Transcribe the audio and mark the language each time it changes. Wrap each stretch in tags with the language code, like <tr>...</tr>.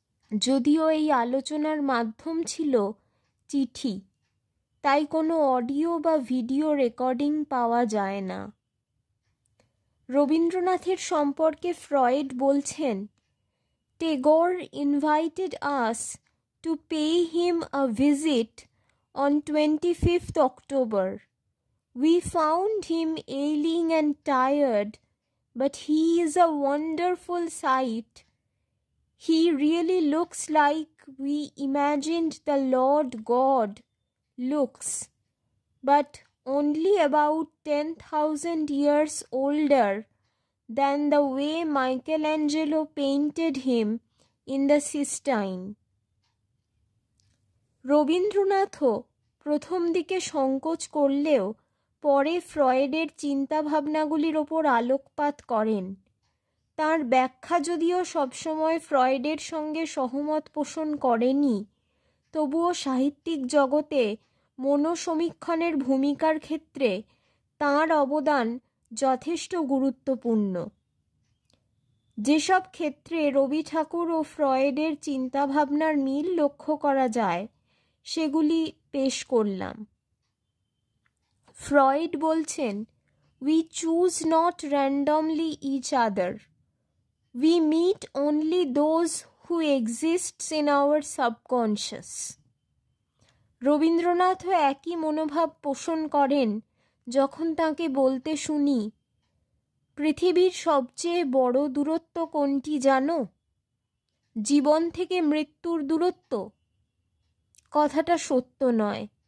<bn>যদিও এই আলোচনার মাধ্যম ছিল চিঠি, তাই কোনো অডিও বা ভিডিও রেকর্ডিং পাওয়া যায় না। রবীন্দ্রনাথের সম্পর্কে ফ্রয়েড বলছেন,</bn> <en>Tagore invited us to pay him a visit on 25th October. We found him ailing and tired, but he is a wonderful sight. He really looks like we imagined the Lord God looks, but only about 10,000 years older than the way Michelangelo painted him in the Sistine.</en> <bn>রবীন্দ্রনাথও প্রথম দিকে সংকোচ করলেও পরে ফ্রয়েডের চিন্তাভাবনাগুলির ওপর আলোকপাত করেন। তাঁর ব্যাখ্যা যদিও সবসময় ফ্রয়েডের সঙ্গে সহমত পোষণ করেনি, তবুও সাহিত্যিক জগতে মনোসমীক্ষণের ভূমিকার ক্ষেত্রে তাঁর অবদান যথেষ্ট গুরুত্বপূর্ণ। যেসব ক্ষেত্রে রবি ঠাকুর ও ফ্রয়েডের চিন্তাভাবনার মিল লক্ষ্য করা যায়, সেগুলি পেশ করলাম। ফ্রয়েড বলছেন,</bn> <en>we choose not randomly each other. We meet only those who exists in our subconscious.</en> <bn>রবীন্দ্রনাথও একই মনোভাব পোষণ করেন যখন তাকে বলতে শুনি, পৃথিবীর সবচেয়ে বড় দূরত্ব কোনটি জানো? জীবন থেকে মৃত্যুর দূরত্ব। কথাটা সত্য নয়।</bn>